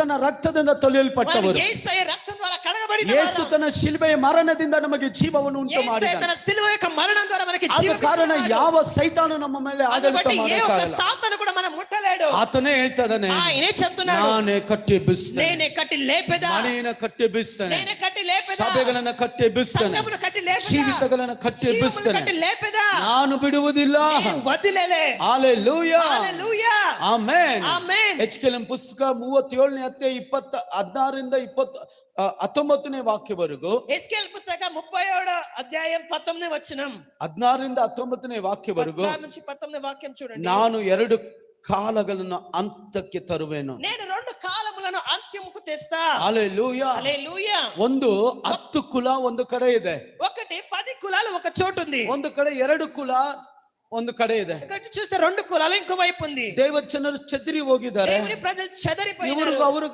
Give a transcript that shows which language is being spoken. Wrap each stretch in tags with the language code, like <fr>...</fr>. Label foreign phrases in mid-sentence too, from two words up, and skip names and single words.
<kn>ತನ್ನ ರಕ್ತದಿಂದ ತೊಳೆಯಲ್ಪಟ್ಟವರು.</kn> <te>యేసయ్య రక్తం ద్వారా కడగబడిన</te> <kn>ಯೇಸು ತನ್ನ ಶಿಲುಬೆಯ ಮರಣದಿಂದ ನಮಗೆ ಜೀವವನ್ನು ಉಂಟು</kn> <te>యేసయ్య</te> <kn>ಮಾಡಿದ.</kn> <te>తన సిలువ యొక్క మరణం ద్వారా మనకి</te> <kn>ಆದ</kn> <te>జీవం</te> <kn>ಕಾರಣ</kn> <te>ఇస్తున్నాడు.</te> <kn>ಯಾವ ಸೈತಾನು ನಮ್ಮ ಮೇಲೆ ಆಡಳಿತ</kn> <te>కాబట్టి ఏ ఒక్క</te> <kn>ಮಾಡಕ್ಕಾಗಲ್ಲ.</kn> <te>సాతాను కూడా మనం ముట్టలేడు.</te> <kn>ಆತನೇ ಹೇಳ್ತಾನೆ,</kn> <te>ఆయనే చెప్తున్నాడు,</te> <kn>ನಾನೇ ಕಟ್ಟಿ ಎಬ್ಬಿಸ್ತೇನೆ,</kn> <te>నేనే కట్టి లేపెదా,</te> <kn>ಮನೆಯನ್ನು ಕಟ್ಟಿ ಎಬ್ಬಿಸ್ತೇನೆ,</kn> <te>నేనే కట్టి లేపెదా,</te> <kn>ಸಭೆಗಳನ್ನು ಕಟ್ಟಿ ಎಬ್ಬಿಸ್ತೇನೆ,</kn> <te>సంఘమును కట్టి లేపెదా,</te> <kn>ಜೀವಿತಗಳನ್ನು ಕಟ್ಟಿ</kn> <te>జీవమును</te> <kn>ಎಬ್ಬಿಸ್ತೇನೆ.</kn> <te>కట్టి లేపెదా,</te> <kn>ನಾನು ಬಿಡುವುದಿಲ್ಲ.</kn> <te>నేను వదిలేలే.</te> <kn>ಹಲ್ಲೆಲೂಯಾ,</kn> <te>హల్లెలూయా,</te> <kn>ಆಮೆನ್.</kn> <te>ఆమేన్.</te> <kn>HKLM ಪುಸ್ತಕ 37ನೇ ಅಧ್ಯಾಯ 16ರಿಂದ 19ನೇ ವಾಕ್ಯವರೆಗೂ,</kn> <te>ఎస్కేల్ పుస్తక 37వ అధ్యాయం 19వ వచనం,</te> <kn>16ರಿಂದ 19ನೇ ವಾಕ್ಯವರೆಗೂ</kn> <te>16 నుంచి 19వ వాక్యం చూడండి.</te> <kn>ನಾನು 2 ಕಾಲಗಳನ್ನು ಅಂತ್ಯಕ್ಕೆ ತರುವೆನು.</kn> <te>నేను 2 కాలములను అంత్యముకు తెస్తా.</te> <kn>ಹಲ್ಲೆಲೂಯಾ.</kn> <te>హల్లెలూయా.</te> <kn>ಒಂದು 10 ಕುಲ ಒಂದು ಕಡೆ ಇದೆ,</kn> <te>ఒకటి 10 కులాలు ఒక చోటు ఉంది,</te> <kn>ಒಂದು ಕಡೆ 2 ಕುಲ ಒಂದು ಕಡೆ ಇದೆ.</kn> <te>ఇక్కడ చూస్తే 2 కులాలు ఇంకో వైపు ఉంది.</te> <kn>ದೇವಜನರು ಚದರಿ ಹೋಗಿದ್ದಾರೆ.</kn> <te>దేవుని ప్రజలు చెదరిపోయారు.</te> <kn>ಇವ್ರಿಗೂ ಅವ್ರಿಗೂ</kn>